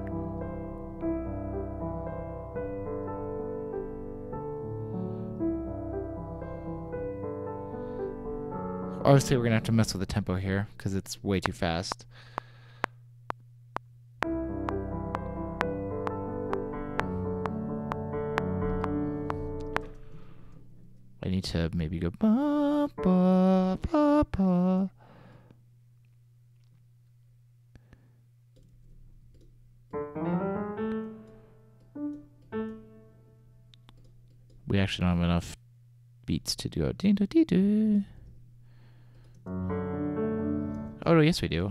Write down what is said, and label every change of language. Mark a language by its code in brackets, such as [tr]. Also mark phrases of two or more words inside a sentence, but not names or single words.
[en] Obviously, we're gonna have to mess with the tempo here because it's way too fast. I need to maybe go ba ba ba ba. We actually don't have enough beats to do a dee-do-dee-do. Oh, yes, we do.